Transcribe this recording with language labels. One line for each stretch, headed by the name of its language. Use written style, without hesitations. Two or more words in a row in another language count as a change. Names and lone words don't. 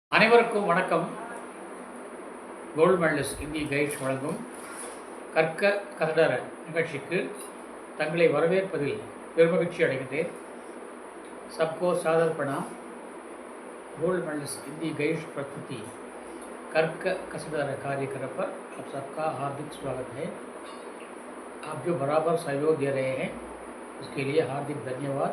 Tamil: அனைவருக்கும் வணக்கம். கோல்டு மெடலிஸ்ட் இந்திய கைட்ஸ் வழங்கும் கற்க கசடர நிகழ்ச்சிக்கு தங்களை வரவேற்பதில் பெருமகிழ்ச்சி அடைகின்றேன்.
Hindi: सबको सादर प्रणाम. गोल्ड मेडलिस्ट हिंदी गाइड्स प्रस्तुति कर्क कसडर कार्यक्रम पर आप सबका हार्दिक स्वागत है. आप जो बराबर सहयोग दे रहे हैं उसके लिए हार्दिक धन्यवाद.